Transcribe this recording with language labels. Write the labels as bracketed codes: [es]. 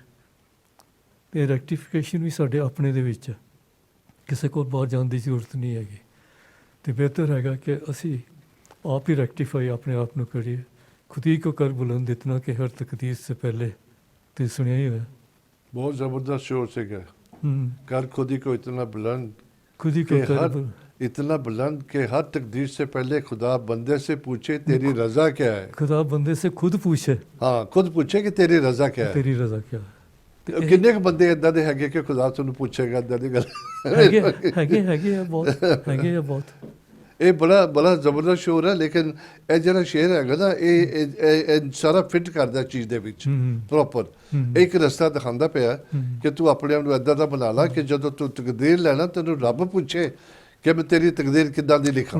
[pa] ਅਤੇ ਰੈਕਟੀਫਿਕੇਸ਼ਨ ਵੀ ਸਾਡੇ ਆਪਣੇ ਦੇ ਵਿੱਚ ਹੈ, ਕਿਸੇ ਕੋਲ ਬਾਹਰ ਜਾਣ ਦੀ ਜ਼ਰੂਰਤ ਨਹੀਂ ਹੈਗੀ। ਅਤੇ ਬਿਹਤਰ ਹੈਗਾ ਕਿ ਅਸੀਂ ਆਪ ਹੀ ਰੈਕਟੀਫਾਈ ਆਪਣੇ ਆਪ ਨੂੰ ਕਰੀਏ। [hi] ਖੁਦ ਹੀ ਕੋ ਕਰ ਬੁਲੰਦ ਇਤਨਾ ਕਿ ਹਰ ਤਕਦੀਰ ਸੇ ਪਹਿਲੇ, [pa] ਤੇ ਸੁਣਿਆ ਹੀ ਹੋਇਆ। ਬਹੁਤ ਜ਼ਬਰਦਸਤ ਸ਼ੋਰ ਸੀਗਾ, ਕਰ [hi] खुद ही को इतना बुलंद, खुद ही को कर इतना बुलंद कि हर तकदीर से पहले खुदा बंदे से पूछे तेरी रजा क्या है। खुदा बंदे से खुद पूछे, हाँ खुद पूछे कि तेरी रजा क्या है, तेरी रजा क्या है। [pa] ਕਿੰਨੇ ਕੁ ਬੰਦੇ ਇਦਾਂ ਦੇ ਹੈਗੇ ਕਿ ਖੁਦਾ ਤੁਹਾਨੂੰ ਪੁੱਛੇਗਾ ਇਦਾਂ ਦੀ ਗੱਲ? ਹੈਗੇ ਆ ਬਹੁਤ। ਇਹ ਬੜਾ ਜ਼ਬਰਦਸਤ ਸ਼ੋਰ ਹੈ, ਲੇਕਿਨ ਇਹ ਜਿਹੜਾ ਸ਼ੇਰ ਹੈਗਾ ਨਾ, ਇਹ ਸਾਰਾ ਫਿੱਟ ਕਰਦਾ ਚੀਜ਼ ਦੇ ਵਿੱਚ ਪ੍ਰੋਪਰ। ਇੱਕ ਰਸਤਾ ਦਿਖਾਉਂਦਾ ਪਿਆ ਕਿ ਤੂੰ ਆਪਣੇ ਆਪ ਨੂੰ ਇਦਾਂ ਦਾ ਬਣਾ ਲਾ ਕਿ ਜਦੋਂ ਤੂੰ ਤਕਦੀਰ ਲੈਣਾ ਤੈਨੂੰ ਰੱਬ ਪੁੱਛੇ ਕਿ ਮੈਂ ਤੇਰੀ ਤਕਦੀਰ ਕਿੱਦਾਂ ਦੀ ਲਿਖਾਂ।